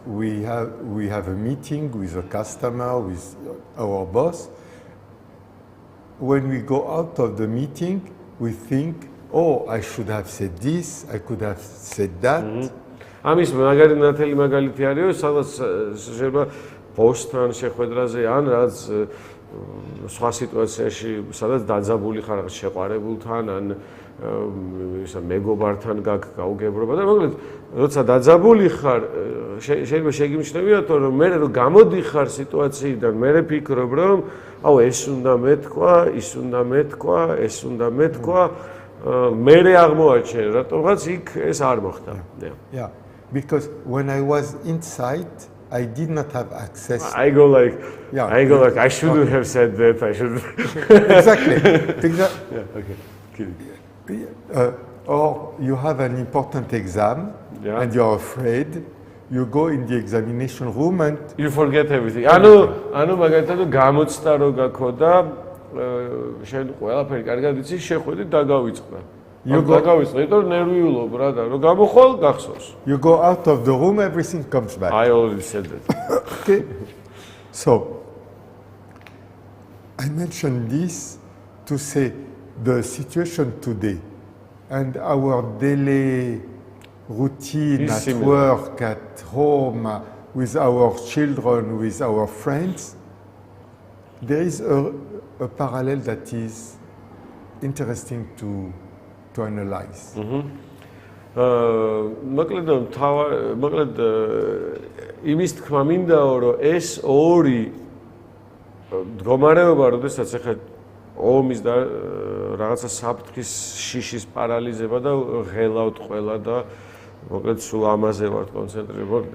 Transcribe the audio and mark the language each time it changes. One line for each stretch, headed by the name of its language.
English: We have a meeting with a customer, with our boss. When we go out of the meeting, we think, oh, I should have said this, I could have said that.
Georgian: ამის მაგარი ნათელი მაგალითი არის, სადაც შეიძლება ბოსთან შეხვედრაზე ან რაც სხვა სიტუაციაში, სადაც დაძაბული ხარ შეყვარებულთან ან ისა მეგობართან გაუგებრობა და მოკლედ როცა დაძაბული ხარ, შეიძლება შეგიმჩნევიათო რომ მე რომ გამოდიხარ სიტუაციიდან, მე ვფიქრობ რომ აუ ეს უნდა მეთქვა, ის უნდა მეთქვა, ეს უნდა მეთქვა, მე აღმოაჩენ, რატომღაც იქ ეს არ მოხდა.
English: Yeah. Because when I was inside, I did not have access. I go like, I shouldn't have said that. I should. Exactly. Yeah. Okay. Kidding. Or you have an important exam and you're afraid. You go in the examination room and you forget everything.
Georgian: ანუ მაგალითად გამოცდა რო გაქონდა, შენ ყველაფერი კარგად იცი, შეხვედი დაგავიწყდა.
English: You go out of the room, everything comes back. I already said that. Okay. So, I mentioned this to say the situation today and our daily routine at work, at home, with our children, with our friends, there is a parallel that is interesting to analyze.
Georgian: მოკლედ იმის თქმა მინდაო რომ ეს ორი მდგომარეობა, როდესაც ახლა ომის და რაღაცა საფრთხის შიშის პარალიზება და ღელავთ ყველა და მოკლედ სულ ამაზე ვართ კონცენტრირებული.